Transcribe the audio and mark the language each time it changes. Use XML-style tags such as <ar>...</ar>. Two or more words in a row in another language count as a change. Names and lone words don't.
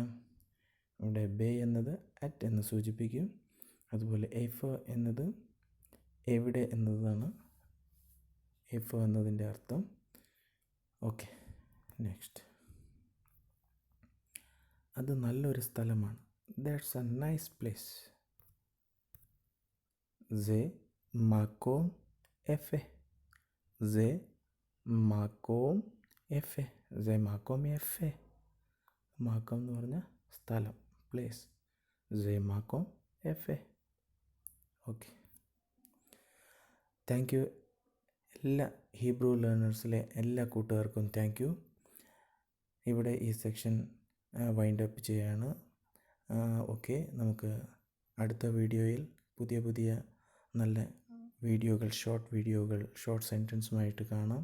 <ml>ഇവിടെ ബെ എന്നത് അറ്റ് എന്ന് സൂചിപ്പിക്കും. അതുപോലെ എയ്ഫോ എന്നത് എവിടെ എന്നതാണ് എയ്ഫോ എന്നതിൻ്റെ അർത്ഥം.</ml> <en>okay, next.</en> <ml>അത് നല്ലൊരു സ്ഥലമാണ്.</ml> <en>That's a nice place.</en> <he>זה מקום יפה, זה מקום יפה, זה מקום יפה.</he> <ml>മാക്കം എന്ന് പറഞ്ഞാൽ സ്ഥലം, പ്ലേസ്.</ml> <he>זה מקום יפה.</he> <en>Okay, thank you.</en> <ml>എല്ലാ</ml> <en>Hebrew learners</en> <ml>എല്ലാ കൂട്ടുകാർക്കും</ml> <en>thank you.</en> <ml>ഇവിടെ ഈ</ml> <en>section wind up</en> <ml>ചെയ്യാണ്. ഓക്കെ, നമുക്ക് അടുത്ത വീഡിയോയിൽ പുതിയ പുതിയ നല്ല വീഡിയോകൾ,</ml> <en>short videos, short sentences</en> <ml>കാണാം.</ml>